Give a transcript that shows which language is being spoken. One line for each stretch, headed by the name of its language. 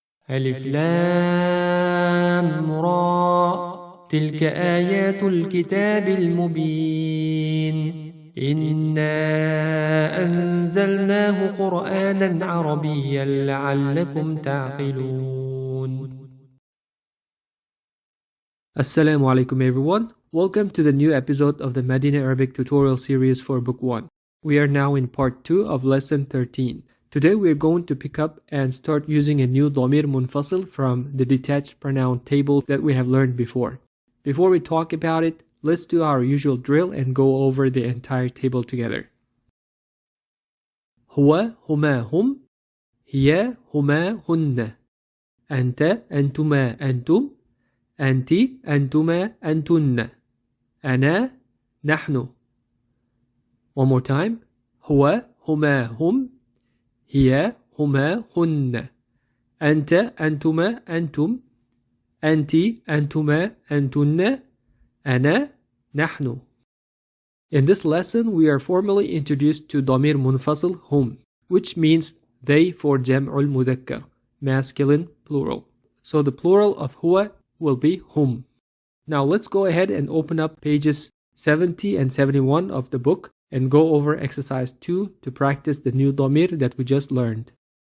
Arabic: ألف لام را تلك آيات الكتاب المبين إنا أنزلناه قرآنا عربيا لعلكم تعقلون.
English: Assalamu alaikum everyone. Welcome to the new episode of the Madinah Arabic tutorial series for Book 1. We are now in part 2 of Lesson 13. Today we are going to pick up and start using a new ضمير منفصل from the detached pronoun table that we have learned before. Before we talk about it, let's do our usual drill and go over the entire table together.
Arabic: هو هما هم هي هما هن أنت أنتما أنتم أنت أنتما أنتن أنا نحن.
English: One more time.
Arabic: هو هما هم هي هما هن أنت أنتما أنتم أنت أنتما أنتن أنا نحن.
English: In this lesson, we are formally introduced to ضمير منفصل هم, which means they for جمع المذكر, masculine plural. So the plural of هو will be hum. Now let's go ahead and open up pages 70 and 71 of the book and go over exercise 2 to practice the new ضمير that we just learned.